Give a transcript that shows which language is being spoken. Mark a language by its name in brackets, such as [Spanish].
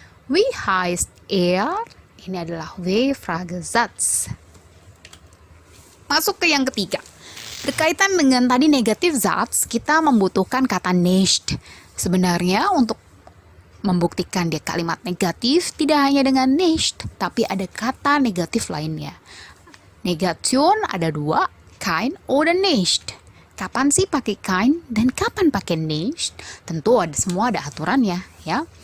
[German] Wie heißt er? [Indonesian] Ini adalah W-Fragesatz. Masuk ke yang ketiga. Berkaitan dengan tadi negatif Satz, kita membutuhkan kata nicht. Sebenarnya untuk membuktikan dia kalimat negatif tidak hanya dengan nicht, tapi ada kata negatif lainnya. Negation ada 2, [German] kein oder nicht. [Indonesian] Kapan sih pakai kein dan kapan pakai nicht? Tentu semua ada aturannya, ya.